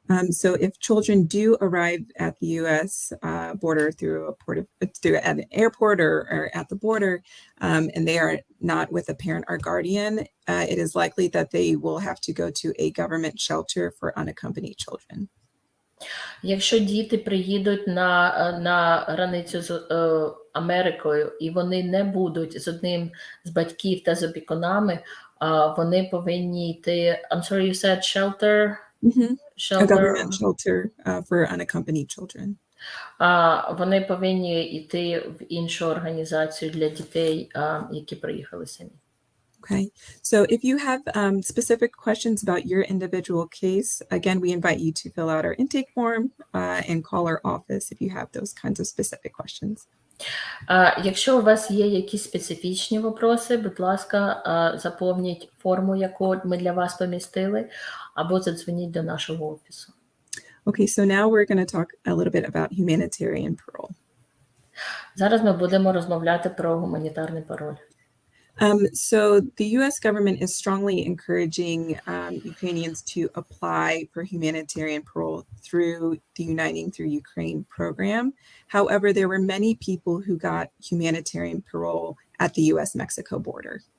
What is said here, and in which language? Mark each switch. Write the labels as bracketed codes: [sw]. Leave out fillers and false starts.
[en] So if children do arrive at the U.S. Border through an airport or at the border, and they are not with a parent or guardian, it is likely that they will have to go to a government shelter for unaccompanied children. [uk] Якщо діти приїдуть на границю з Америкою і вони не будуть з одним з батьків та з опікунами, вони повинні йти. [en] I'm sorry, you said shelter? A government shelter for unaccompanied children. [uk] Вони повинні йти в іншу організацію для дітей, які приїхали самі. [en] Okay, so if you have specific questions about your individual case, again, we invite you to fill out our intake form and call our office if you have those kinds of specific questions. [uk] Якщо у вас є якісь специфічні вопроси, будь ласка, заповніть форму, яку ми для вас помістили, або задзвоніть до нашого офісу. [en] Okay, so now we're going to talk a little bit about humanitarian parole. [uk] Зараз ми будемо розмовляти про гуманітарний пароль. [en] So the U.S. government is strongly encouraging Ukrainians to apply for humanitarian parole through the Uniting Through Ukraine program. However, there were many people who got humanitarian parole at the U.S.-Mexico border.